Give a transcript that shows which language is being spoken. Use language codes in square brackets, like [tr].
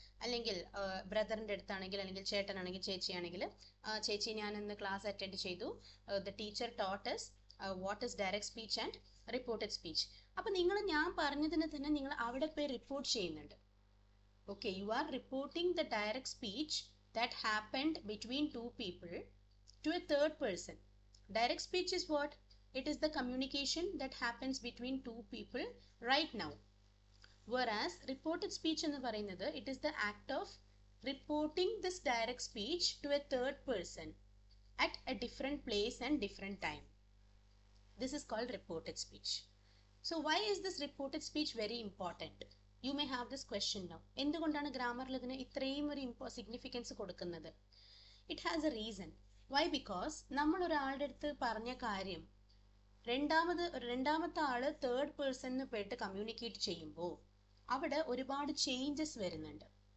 [ml] അല്ലെങ്കിൽ ബ്രദറിൻ്റെ അടുത്താണെങ്കിൽ, അല്ലെങ്കിൽ ചേട്ടനാണെങ്കിൽ, ചേച്ചിയാണെങ്കിൽ, ചേച്ചി ഞാനിന്ന് ക്ലാസ് അറ്റൻഡ് ചെയ്തു. [en] The teacher taught us what is direct speech and reported speech. [ml] അപ്പം നിങ്ങൾ ഞാൻ പറഞ്ഞതിന് തന്നെ നിങ്ങൾ അവിടെ പോയി റിപ്പോർട്ട് ചെയ്യുന്നുണ്ട്. [en] Okay, you are reporting the direct speech that happened between two people to a third person. Direct speech is what? It is the communication that happens between two people right now. Whereas reported speech [ml] ennu parayunnathu, [en] it is the act of reporting this direct speech to a third person at a different place and different time. This is called reported speech. So why is this reported speech very important? You may have this question now. [ml] എന്തുകൊണ്ടാണ് ഗ്രാമറിൽ ഇതിന് ഇത്രയും ഒരു significance കൊടുക്കുന്നത്? [en] It has a reason. Why? [ml] Because നമ്മൾ ഒരാളുടെ അടുത്ത് പറഞ്ഞ കാര്യം രണ്ടാമത്തെ ആള് തേർഡ് പേഴ്സണിന് പോയിട്ട് കമ്മ്യൂണിക്കേറ്റ് ചെയ്യുമ്പോൾ അവിടെ ഒരുപാട് ചേഞ്ചസ് വരുന്നുണ്ട്.